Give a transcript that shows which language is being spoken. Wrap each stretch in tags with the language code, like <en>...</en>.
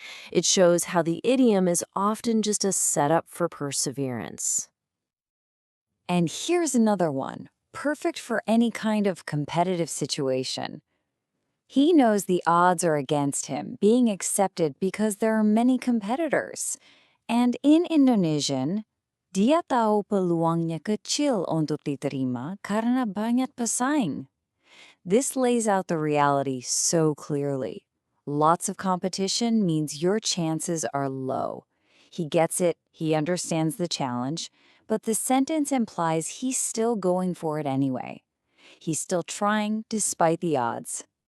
<en>It shows how the idiom is often just a setup for perseverance. And here's another one, perfect for any kind of competitive situation. He knows the odds are against him being accepted because there are many competitors. And in Indonesian,</en> <id>dia tahu peluangnya kecil untuk diterima karena banyak pesaing.</id> <en>This lays out the reality so clearly. Lots of competition means your chances are low. He gets it, he understands the challenge, but the sentence implies he's still going for it anyway. He's still trying despite the odds.</en>